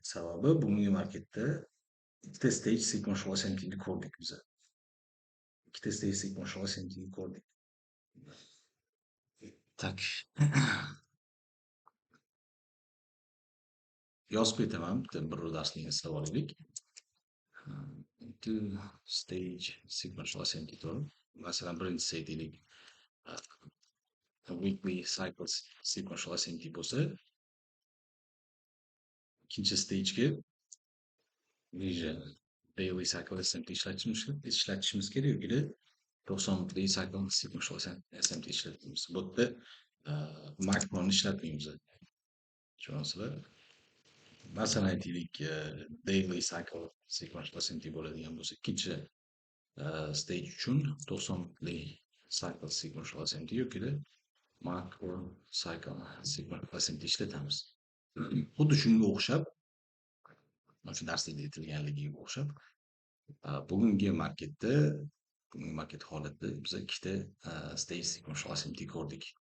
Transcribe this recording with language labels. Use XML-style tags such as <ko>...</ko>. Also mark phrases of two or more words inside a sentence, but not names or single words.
<uz>Sababi bugungi marketda ikkita</uz> <en>stage sequential ascendingni</en> <uz>ko'rdik biz. Ikkita</uz> <en>stage sequential ascendingni</en> <uz>ko'rdik. Tak. Yozib ketaman, bir darslikni eslab olaylik.</uz> <en>Two stage sequential ascending to'g'ri.</en> <uz>Masalan, birinchisi aytaylik,</uz> <en>weekly cycles sequential ascending</en> <uz>bo'lsa, ikkinchi stagega niже</uz> <en>daily cycle ascending</en> <uz>ishlatishimiz kerak yoki 90 kunlik</uz> <en>cycle sequential ascending</en> <uz>ishlatamiz. Bu yerda makroni ishlatmaymiz. Tushunyapsizlar? Masalan aytaylik,</uz> <en>daily cycle sequential ascending</en> <uz>bo'ladigan bo'lsa, ikkinchi stage uchun 90</uz> <en>cycle sequential SMT</en> <uz>yokida</uz> <en>macro cycle sequential SMT</en> <uz>ishlatamiz. Xuddi shunga o'xshab, o'sha darslarda aytilganligiga o'xshab, bugungi market holatida biz ikkita</uz> <en>stage sequential SMT</en> <uz>ko'rdik.</uz>